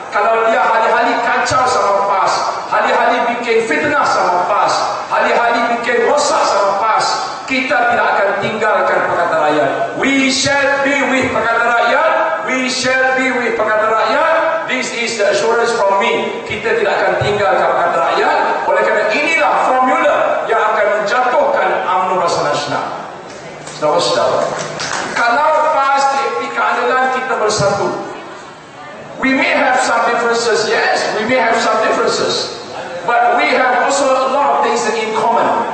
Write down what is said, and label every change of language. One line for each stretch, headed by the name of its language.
Malay: Kalau dia hari-hari kacau sama PAS, hari-hari bikin fitnah sama PAS, hari-hari bikin rosak sama PAS, kita tidak akan tinggalkan Pakatan Rakyat.
English: We shall be with Pakatan Rakyat. We shall be with Pakatan Rakyat. This is the assurance from me.
Malay: Kita tidak akan tinggalkan Pakatan Rakyat. Oleh kerana inilah formula yang akan menjatuhkan UMNO Barisan Nasional. Saudara-saudara, kalau PAS di keadilan kita bersatu,
English: we may have some differences, yes, we may have some differences, but we have also a lot of things in common.